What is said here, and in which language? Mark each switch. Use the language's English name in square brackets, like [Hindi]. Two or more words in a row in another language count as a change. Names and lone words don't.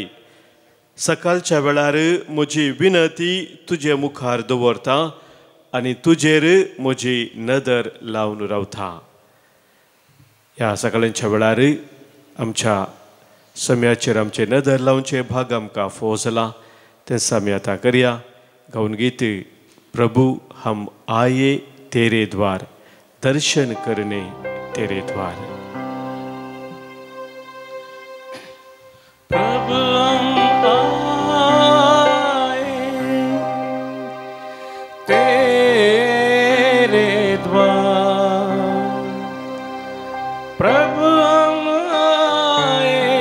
[Konkani] सकाळच्या वेळार म्हजी विनंती तुजे मुखार दवरता आनी तुजेर म्हजी नदर लावन रावता. ह्या सकाळच्या वेळार आमच्या सम्याचेर आमचे नदर लावचे भाग आमकां फोव जाला. तेंच आमी आतां करया. गावन गीत [Hindi] प्रभु हम आये तेरे द्वार, दर्शन करने तेरे द्वार. प्रभु हम आए तेरे द्वार, प्रभु हम आए